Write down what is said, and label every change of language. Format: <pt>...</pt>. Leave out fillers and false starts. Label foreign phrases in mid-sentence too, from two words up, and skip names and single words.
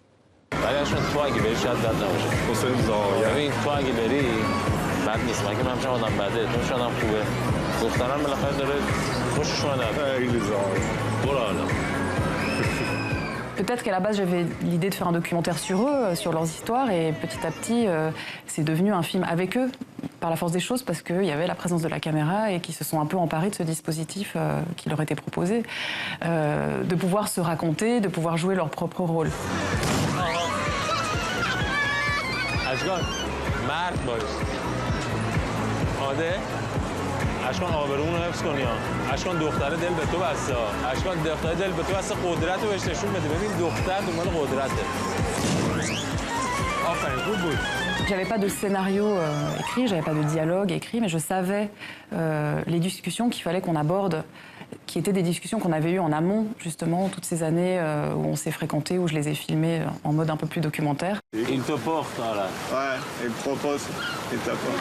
<fr>Peut-être qu'à la base, j'avais l'idée de faire un documentaire sur eux, sur leurs histoires, et petit à petit, c'est devenu un film avec eux, par la force des choses, parce qu'il y avait la présence de la caméra et qu'ils se sont un peu emparés de ce dispositif qui leur était proposé, de pouvoir se raconter, de pouvoir jouer leur propre rôle.</fr> <fa>اشکان آبرون رو حفظ کنی ها اشکان دختره دل به تو بسته ها اشکان دختره دل به تو بسته قدرت رو بهش نشون بده ببین دختر دنبال قدرته آفرین خوب بود.</fa> <fr>J'avais pas de scénario écrit, j'avais pas de dialogue écrit, mais je savais les discussions qu'il fallait qu'on aborde, qui étaient des discussions qu'on avait eues en amont, justement, toutes ces années où on s'est fréquentés, où je les ai filmées en mode un peu plus documentaire. Il te porte, là. Ouais, il propose, il t'apporte.</fr>